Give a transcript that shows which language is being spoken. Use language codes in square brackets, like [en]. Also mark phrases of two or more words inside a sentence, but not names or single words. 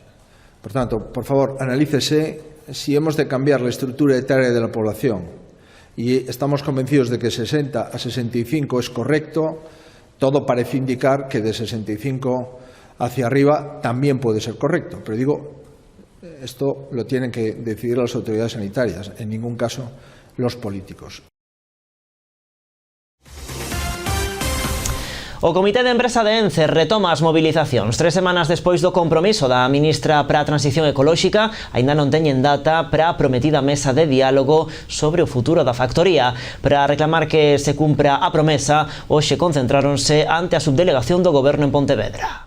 [es] Por tanto, por favor, analícese si hemos de cambiar la estructura etaria de la población y estamos convencidos de que 60 a 65 es correcto. Todo parece indicar que de 65 hacia arriba también puede ser correcto, pero digo, esto lo tienen que decidir las autoridades sanitarias, en ningún caso los políticos. [gl] O Comité de Empresa de ENCE retoma as mobilizacións. 3 semanas despois do compromiso da ministra para a Transición Ecolóxica, aínda non teñen data para a prometida mesa de diálogo sobre o futuro da factoría. Para reclamar que se cumpra a promesa, hoxe concentráronse ante a subdelegación do Goberno en Pontevedra.